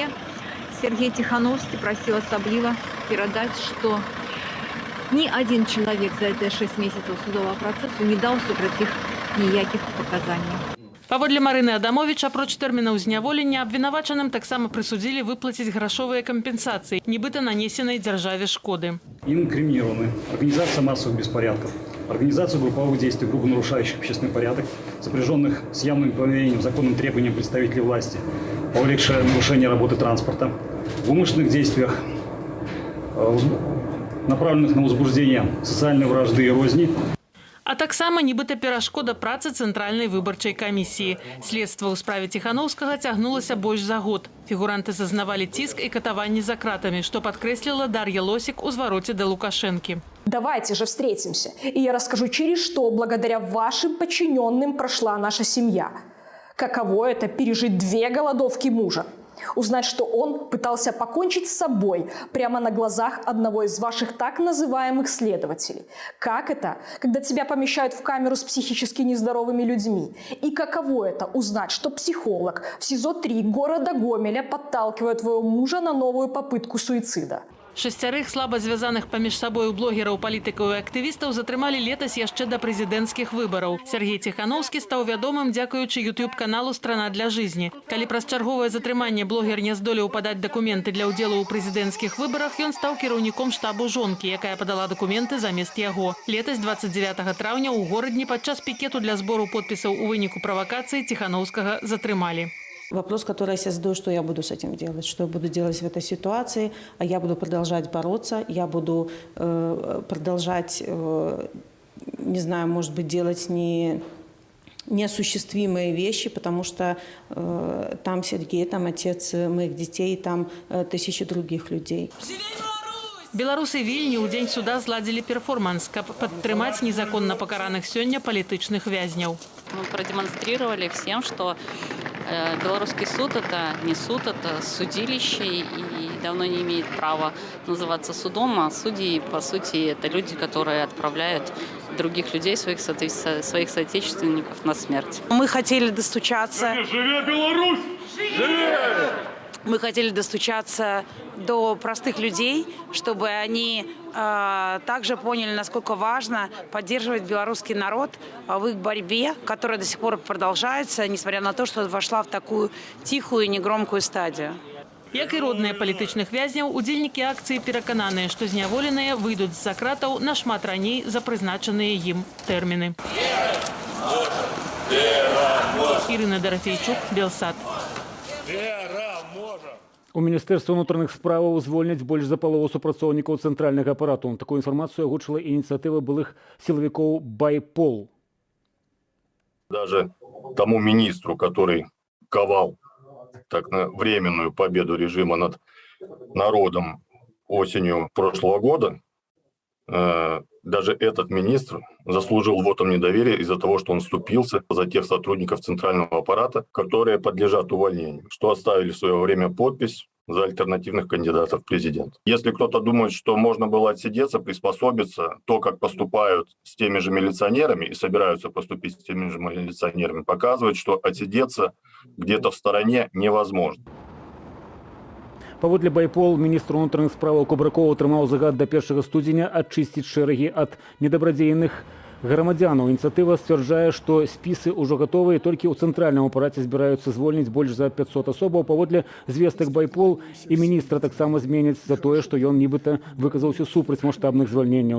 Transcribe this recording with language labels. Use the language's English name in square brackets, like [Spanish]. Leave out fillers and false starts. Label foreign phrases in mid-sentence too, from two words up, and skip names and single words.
[Belarusian] Сергей Ціханаўскі прасіў асабліва перадаць, што ні адзін чалавек за гэтыя 6 месяцаў судовага працэсу не даў супраць іх ніякіх паказанняў. Паводле Марыны Адамович, апроч тэрмінаў зняволення, абвінавачаным таксама прысудзілі выплаціць грашовыя кампенсацыі, нібыта нанесенай дзяржаве шкоды. [Russian] Им инкриминированы организация массовых беспорядков, организация групповых действий, грубо нарушающих общественный порядок, сопряженных с явным повинением законным требованиям представителей власти, повлекшее нарушение работы транспорта, в умышленных действиях, направленных на возбуждение социальной вражды и розни. [Belarusian] А таксама нібыта перашкода працы Цэнтральнай выбарчай камісіі. Следства ў справе Ціханаўскага цягнулася больш за год. Фігуранты зазнавалі ціск і катаванні за кратамі, што падкрэсліла Дар'я Лосік у звароце да Лукашэнкі. [Russian] Давайте же встретимся, и я расскажу, через что благодаря вашим подчиненным прошла наша семья. Каково это пережить 2 голодовки мужа? Узнать, что он пытался покончить с собой прямо на глазах одного из ваших так называемых следователей. Как это, когда тебя помещают в камеру с психически нездоровыми людьми? И каково это узнать, что психолог в СИЗО-3 города Гомеля подталкивает твоего мужа на новую попытку суицида? [Belarusian] 6 слаба звязаных паміж сабою блогераў, палітыкаў і актывістаў затрымалі летась яшчэ да прэзідэнцкіх выбараў. Сергей Ціханаўскі стаў вядомым дзякуючы YouTube-каналу «Страна для жизни». Калі праз чарговае затрыманне блогер не здолеў падаць дакументы для ўдзелу ў прэзідэнцкіх выбарах, ён стаў кіраўніком штабу жонкі, якая падала дакументы замест яго. Летась 29 траўня ў горадні падчас пікету для збору подпісаў у выніку правакацыі Ціханаўскага затрымалі. [Russian] Вопрос, который я себе задаю, что я буду с этим делать, что я буду делать в этой ситуации, а я буду продолжать бороться, я буду продолжать, не знаю, может быть, делать неосуществимые вещи, потому что там Сергей, там отец моих детей, там тысячи других людей. [Belarusian] Беларусы Вільні ў дзень суда зладзілі перформанс, каб падтрымаць незаконна пакараных сёння палітычных вязняў. [Russian] Мы продемонстрировали всем, что белорусский суд – это не суд, это судилище и давно не имеет права называться судом, а судьи, по сути, это люди, которые отправляют других людей, своих соотечественников на смерть. Мы хотели достучаться... [Belarusian] Живе Беларусь! Живе! [Russian] Мы хотели достучаться до простых людей, чтобы они также поняли, насколько важно поддерживать белорусский народ в их борьбе, которая до сих пор продолжается, несмотря на то, что вошла в такую тихую и негромкую стадию. [Belarusian] Як і родныя палітычных вязняў, удзельнікі акцыі перакананыя, што зняволеныя выйдуць з-за кратаў нашмат раней за прызначаныя ім тэрміны. Ірына Дарыфійчук, Белсат. У Міністэрства ўнутраных справаў звольняць больш за палову супрацоўнікаў цэнтральнага апарату. Такую інфармацыю агучыла ініцыятыва былых сілавікоў «Байпол». [Russian] Даже тому министру, который ковал временную победу режима над народом осенью прошлого года, даже этот министр заслужил вотом недоверия из-за того, что он вступился за тех сотрудников центрального аппарата, которые подлежат увольнению, что оставили в свое время подпись за альтернативных кандидатов в президент. Если кто-то думает, что можно было отсидеться, приспособиться, то, как поступают с теми же милиционерами и собираются поступить с теми же милиционерами, показывает, что отсидеться где-то в стороне невозможно. [Belarusian] Паводле Байпол, міністр унутраных справаў Кубракова атрымаў загад до 1 студзеня ачысціць шэрагі ад недабрадзейных грамадзянаў. Ініцыятыва сцвярджае, што спісы ўжо гатовыя, толькі ў цэнтральным апараце збіраюцца звольніць больш за 500 асобаў. Паводле звестак Байпол і міністра таксама зменяць за тое, што ён нібыта выказаўся супраць маштабных звальненняў.